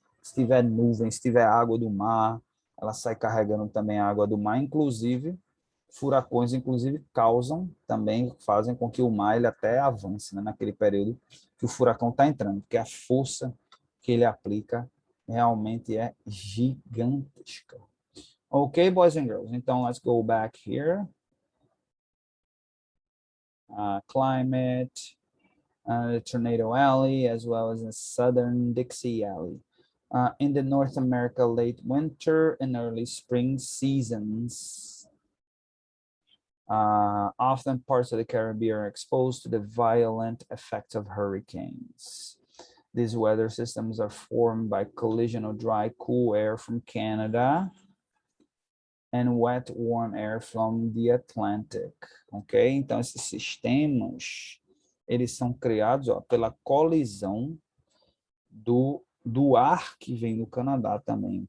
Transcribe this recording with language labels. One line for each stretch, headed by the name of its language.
Portuguese: Se tiver nuvem, se tiver água do mar, ela sai carregando também a água do mar, inclusive furacões, inclusive causam também, fazem com que o mar ele até avance, né? Naquele período que o furacão está entrando, porque a força que ele aplica realmente é gigantesca.
English: Ok, boys and girls,
Portuguese: então
English: let's go back here. Climate, Tornado Alley, as well as the Southern Dixie Alley. In the North America late winter and early spring seasons, often parts of the Caribbean are exposed to the violent effects of hurricanes. These weather systems are formed by collision of dry, cool air from Canada and wet, warm air from the Atlantic, ok?
Portuguese: Então, esses sistemas, eles são criados pela colisão do ar que vem do Canadá também.